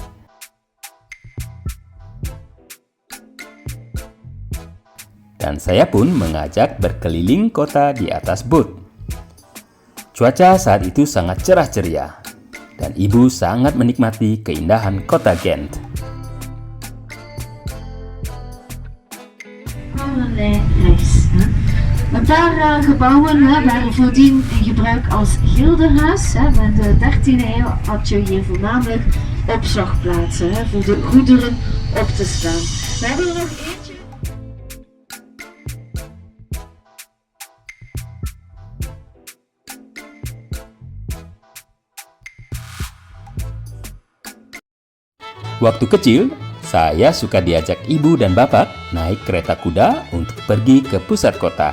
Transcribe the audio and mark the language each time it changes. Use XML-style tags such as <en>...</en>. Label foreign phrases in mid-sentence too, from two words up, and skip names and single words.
<id>Dan saya pun mengajak berkeliling kota di atas boot. Cuaca saat itu sangat cerah ceria, dan ibu sangat menikmati keindahan kota Ghent.</id> <nl>Een paar gebouwen waren voordien in gebruik als gildenhuis. In de 13e eeuw had je hier voornamelijk opslagplaatsen hè, voor de goederen op te slaan. We hebben er nog eentje.</nl> <id>Waktu kecil, saya suka diajak ibu dan bapak naik kereta kuda untuk pergi ke pusat kota.</id>